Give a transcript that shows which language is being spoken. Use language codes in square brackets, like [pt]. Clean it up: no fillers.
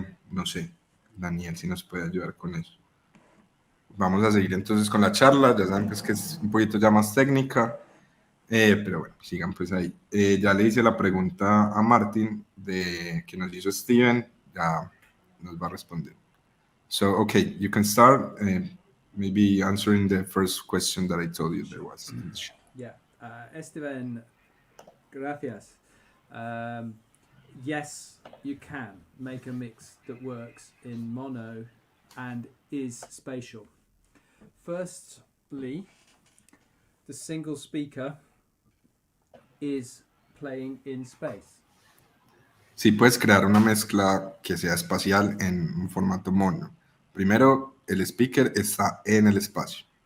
[es] No sé, Daniel, si nos puede ayudar con eso. Vamos a seguir entonces con la charla. Ya saben pues, que es un poquito ya más técnica. Pero bueno, sigan pues ahí. Ya le hice la pregunta a Martin que nos hizo Steven. Ya nos va a responder. [en] So, okay, you can start maybe answering the first question that I told you there was in the chat. Yeah. [es] Esteban, gracias. [en] Yes, you can make a mix that works in mono and is spatial. Firstly, the single speaker is playing in space. [es] Sí, puedes crear una mezcla que sea espacial en un formato mono. Primero, el speaker está en el espacio.